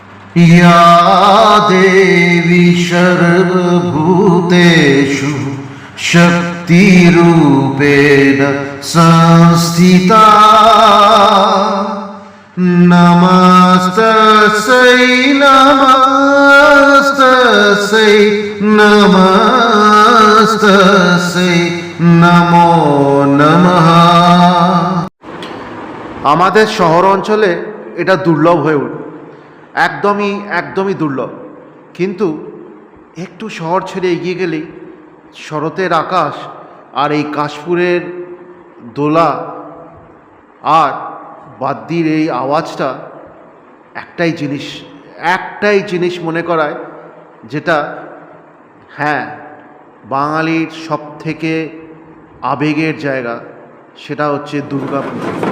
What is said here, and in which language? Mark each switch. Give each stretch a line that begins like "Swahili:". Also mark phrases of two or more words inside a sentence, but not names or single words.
Sanskrit: या देवी सर्वभूतेषु शक्तिरूपेण संस्थिता नमस्तस्यै नमस्तस्यै नमस्तस्यै नमो नमः।
Bangla: আমাদের শহর অঞ্চলে এটা দুর্লভ হয়ে ওঠে, একদমই দুর্লভ। কিন্তু একটু শহর ছেড়ে এগিয়ে গেলেই শরতের আকাশ আর এই কাশফুলের দোলা আর বাদ্যির এই আওয়াজটা একটাই জিনিস মনে করায়, যেটা হ্যাঁ বাঙালির সব থেকে আবেগের জায়গা, সেটা হচ্ছে দুর্গাপুজো।